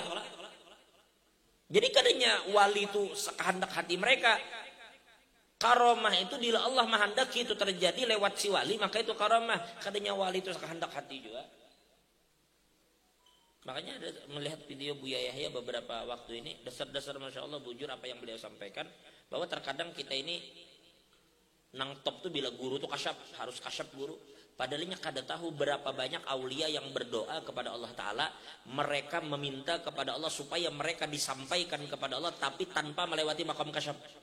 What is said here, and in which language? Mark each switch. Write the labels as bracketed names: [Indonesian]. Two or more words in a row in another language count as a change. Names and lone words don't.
[Banjar] Jadi kadanya wali itu kehendak hati mereka. [Indonesian] Karomah itu bila Allah menghendaki itu terjadi lewat si wali, maka itu karomah. [Banjar] Kadanya wali itu kehendak hati juga. [Indonesian] Makanya ada melihat video Buya Yahya beberapa waktu ini, dasar-dasar [Arabic] Masya Allah [Indonesian] bujur apa yang beliau sampaikan, bahwa terkadang kita ini nang top tuh bila guru tuh kasyaf, harus kasyaf guru. Padahalnya kada tahu berapa banyak aulia yang berdoa kepada Allah Ta'ala, mereka meminta kepada Allah supaya mereka disampaikan kepada Allah tapi tanpa melewati makam kasyaf.